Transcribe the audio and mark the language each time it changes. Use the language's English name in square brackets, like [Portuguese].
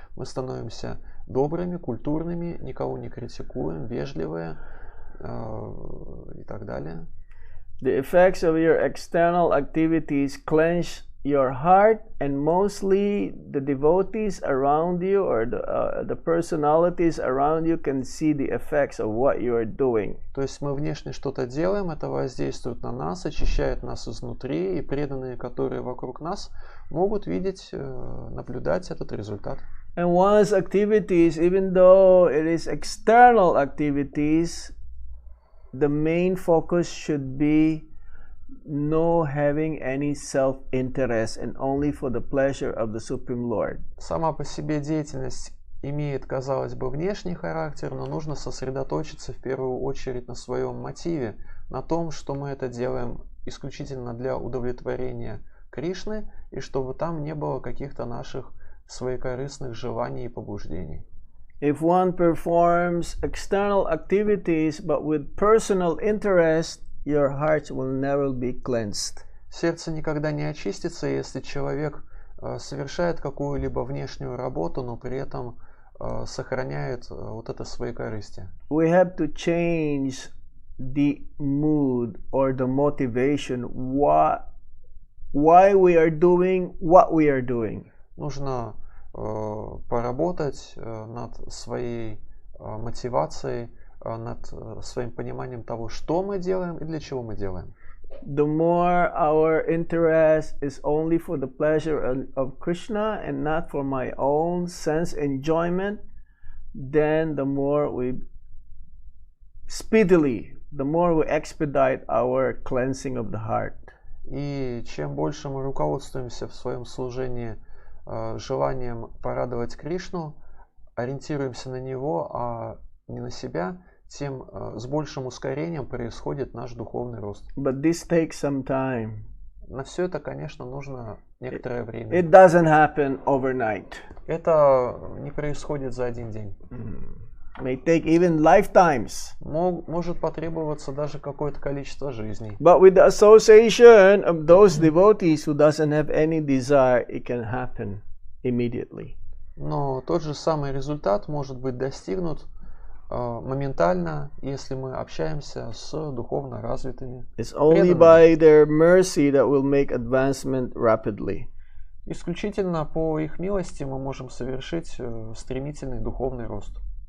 [Russian] Мы становимся добрыми, культурными, никого не критикуем, вежливые и так далее. [English] The effects of your external activities cleanse your heart, and mostly the devotees around you or the personalities around you can see the effects of what you are doing. [Russian] То есть мы внешне что-то делаем, это воздействует на нас, очищает нас изнутри, и преданные, которые вокруг нас, могут видеть, наблюдать этот результат. [English] And one's activities, even though it is external activities, the main focus should be no having any self-interest and only for the pleasure of the Supreme Lord. [Russian] Сама по себе деятельность имеет, казалось бы, внешний характер, но нужно сосредоточиться в первую очередь на своем мотиве, на том, что мы это делаем исключительно для удовлетворения Кришны, и чтобы там не было каких-то наших своекорыстных желаний и побуждений. [English] If one performs external activities but with personal interest, your heart will never be cleansed. [Russian] Сердце никогда не очистится, если человек совершает какую-либо внешнюю работу, но при этом сохраняет вот это своекорыстие. [English] We have to change the mood or the motivation why we are doing what we are doing. [Russian] Нужно поработать над своей мотивацией, над своим пониманием того, что мы делаем и для чего мы делаем. [English] The more our interest is only for the pleasure of Krishna and not for my own sense enjoyment, then the more we expedite our cleansing of the heart. [Russian] И чем больше мы руководствуемся в своем служении желанием порадовать Кришну, ориентируемся на Него, а не на себя, тем с большим ускорением происходит наш духовный рост. [English] But this takes some time. [Russian] На все это, конечно, нужно некоторое время. [English] It doesn't happen overnight. [Russian] Это не происходит за один день. [English] May take even lifetimes. [Russian] Может потребоваться даже какое-то количество жизней. [English] But with the association of those devotees who doesn't have any desire, it can happen immediately. [Russian] Но тот же самый результат может быть достигнут моментально, если мы общаемся с духовно развитыми. [English] It's only by their mercy that we'll make advancement rapidly. [Russian] Исключительно по их милости мы можем совершить стремительный духовный рост.